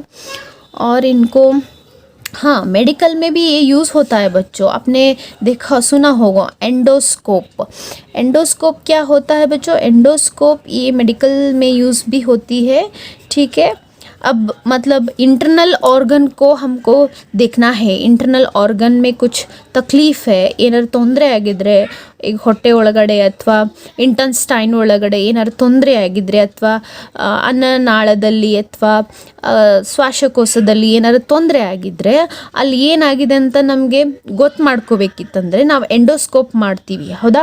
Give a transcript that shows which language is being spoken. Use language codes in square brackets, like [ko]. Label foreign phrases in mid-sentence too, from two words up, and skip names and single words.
[hi] और इनको हाँ मेडिकल में भी ये यूज़ होता है बच्चों। आपने देखा सुना होगा एंडोस्कोप क्या होता है बच्चों? एंडोस्कोप ये मेडिकल में यूज़ भी होती है, ठीक है। अब मतलब [en] internal organ [hi] को हमको देखना है, [en] internal organ [hi] में कुछ [kn] ತಕ್ಲೀಫ್ ಏನಾದ್ರು ತೊಂದರೆ ಆಗಿದ್ರೆ, ಈಗ ಹೊಟ್ಟೆ ಒಳಗಡೆ ಅಥವಾ ಇಂಟೆಸ್ಟೈನ್ ಒಳಗಡೆ ಏನಾದ್ರು ತೊಂದರೆ ಆಗಿದ್ರೆ, ಅಥವಾ ಅನ್ನನಾಳದಲ್ಲಿ ಅಥವಾ ಶ್ವಾಸಕೋಶದಲ್ಲಿ ಏನಾದ್ರು ತೊಂದರೆ ಆಗಿದ್ರೆ, ಅಲ್ಲಿ ಏನಾಗಿದೆ ಅಂತ ನಮಗೆ ಗೊತ್ತು ಮಾಡ್ಕೋಬೇಕಿತ್ತಂದರೆ ನಾವು ಎಂಡೋಸ್ಕೋಪ್ ಮಾಡ್ತೀವಿ, ಹೌದಾ.